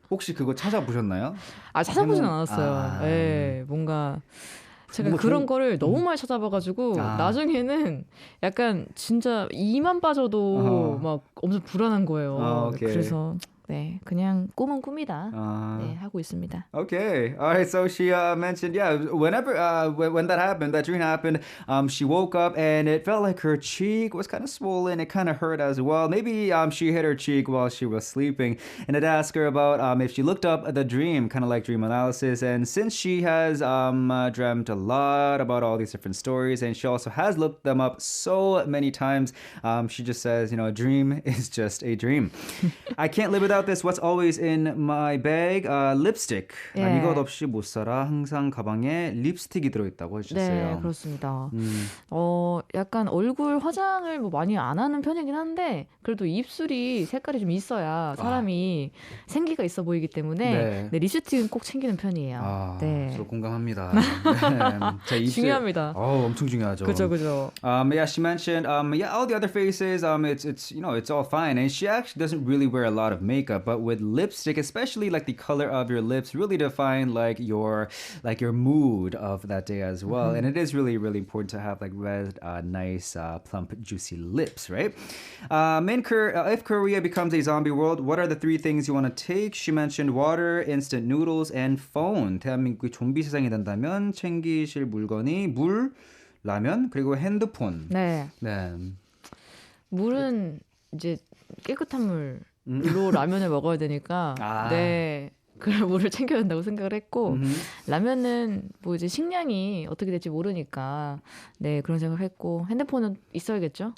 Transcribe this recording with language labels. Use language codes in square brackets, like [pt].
[ko] 혹시 그거 찾아보셨나요? 아, 찾아보진 해몽. 않았어요. 아. 네, 뭔가 제가 뭔가 그런 좀 거를 너무 많이 찾아봐가지고 아. 나중에는 약간 진짜 이만 빠져도 어허. 막 엄청 불안한 거예요. 아, 오케이. 그래서 네, 그냥 꿈은 꿈이다. 아. 네, 하고 있습니다. [en] Okay. All right. So she mentioned, yeah, whenever when that happened, that dream happened, she woke up and it felt like her cheek was kind of swollen. It kind of hurt as well. Maybe she hit her cheek while she was sleeping. And I'd ask her about if she looked up the dream, kind of like dream analysis. And since she has dreamt a lot about all these different stories, and she also has looked them up so many times, she just says, a dream is just a dream. I can't live without this. What's always in my bag? Lipstick. [ko] 난 예. 이것 없이 못 살아. 항상 가방에 립스틱이 들어있다고 해주셨어요. 네, 그렇습니다. 약간 얼굴 화장을 뭐 많이 안 하는 편이긴 한데 그래도 입술이 색깔이 좀 있어야 사람이 생기가 있어 보이기 때문에 네, 립스틱은 꼭 챙기는 편이에요. 네. 저도 공감합니다. 네. 자, 입술. 중요합니다. 엄청 중요하죠. 그죠, 그죠. [en] Yeah, she mentioned, yeah, all the other faces, it's all fine, and she actually doesn't really wear a lot of makeup, but with lipstick, especially like the color of your lips, really define like your mood of that day as well. And it is really, really important to have like red, nice, plump, juicy lips, right? If Korea becomes a zombie world, what are the 3 things you want to take? She mentioned water, instant noodles, and phone. [ko] 대한민국이 좀비 세상이 된다면 챙기실 물건이 물, 라면, 그리고 핸드폰. 네. 네. 물은 이제 깨끗한 물로 라면을 먹어야 되니까 네. 그 물을 챙겨야 된다고 생각을 했고 라면은 뭐 이제 식량이 어떻게 될지 모르니까 네, 그런 생각했고 핸드폰은 있어야겠죠.